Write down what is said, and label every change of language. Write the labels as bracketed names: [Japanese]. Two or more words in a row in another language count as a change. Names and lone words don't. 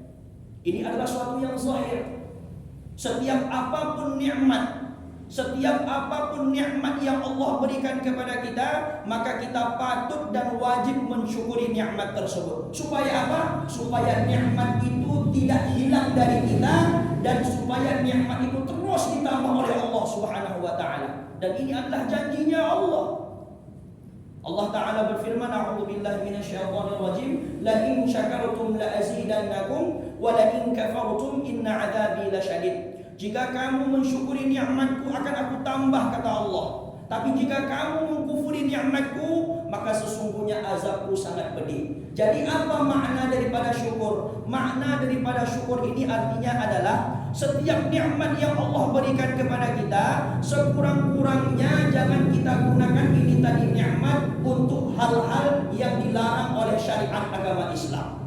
[Indonesian] Ini adalah suatu yang zahir. Setiap apapun nikmat yang Allah berikan kepada kita, maka kita patut dan wajib mensyukuri nikmat tersebut. Supaya apa? Supaya nikmat itu tidak hilang dari kita, dan supaya nikmat itu terus ditambah oleh Allah [Arabic] سبحانه وتعالى. [Indonesian] Dan ini adalah janjinya Allah. Allah Ta'ala berfirman, [Arabic] أعوذ بالله من الشيطان الرجيم, لئن شكرتم لأزيدنكم ولئن كفرتم إن عذابي لشديد. [Indonesian] Jika kamu mensyukuri nikmatku akan aku tambah, kata Allah. Tapi jika kamu mengkufuri nikmatku, maka sesungguhnya azabku sangat pedih. Jadi apa makna daripada syukur? Makna daripada syukur ini artinya adalah setiap nikmat yang Allah berikan kepada kita, sekurang-kurangnya jangan kita gunakan ini tadi nikmat untuk hal-hal yang dilarang oleh syariat agama Islam.